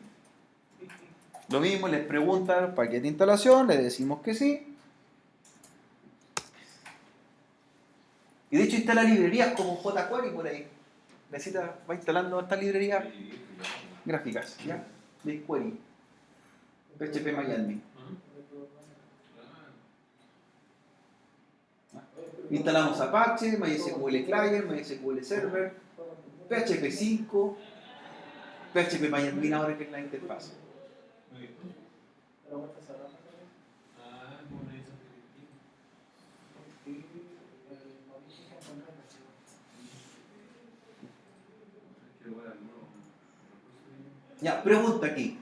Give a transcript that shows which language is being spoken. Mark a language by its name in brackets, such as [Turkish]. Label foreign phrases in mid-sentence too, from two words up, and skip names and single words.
[Spanish] Lo mismo, les preguntan paquete de instalación, le decimos que sí. Y de hecho instala librerías como jQuery por ahí. Va instalando estas librerías gráficas, ¿ya? De query. PHP MyAdmin. Instalamos Apache, MySQL Client, MySQL Server, PHP 5, PHP MyAdmin ahora que es la interfaz. Ya, pregunta aquí.